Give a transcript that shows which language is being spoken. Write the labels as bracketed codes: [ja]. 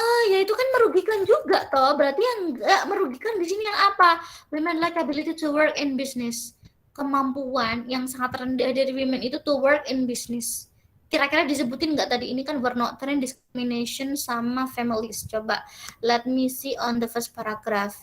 [id] Ya itu kan merugikan juga toh. Berarti yang nggak merugikan di sini yang apa? [en] Women lack ability to work in business. [id] Kemampuan yang sangat rendah dari women itu [en] to work in business. [id] Kira-kira disebutin nggak tadi? Ini kan [en] were not trained, discrimination sama families. [id] Coba [en] let me see on the first paragraph.